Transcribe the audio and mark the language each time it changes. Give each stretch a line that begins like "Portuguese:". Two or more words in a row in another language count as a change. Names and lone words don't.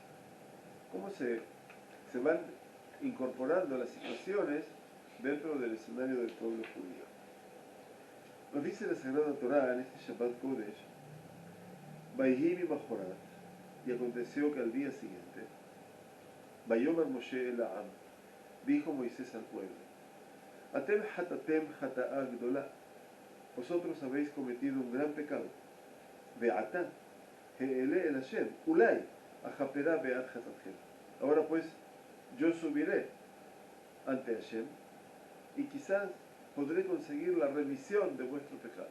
Spanish: ¿Cómo se van incorporando las situaciones dentro del escenario del pueblo judío? Nos dice la Sagrada Torá en este Shabbat Kodesh,
Hebrew: ויהי ממחרת,
Spanish: y aconteció que al día siguiente,
Hebrew: ויאמר משה אל העם,
Spanish: dijo Moisés al pueblo,
Hebrew: אתם חטאתם חטאה גדולה,
Spanish: vosotros habéis cometido un gran pecado.
Hebrew: ועתה, אעלה אל השם, אולי, אכפרה בעד חטאתכם.
Spanish: Ahora pues, yo subiré ante Hashem, y quizás podré conseguir la remisión de vuestro pecado.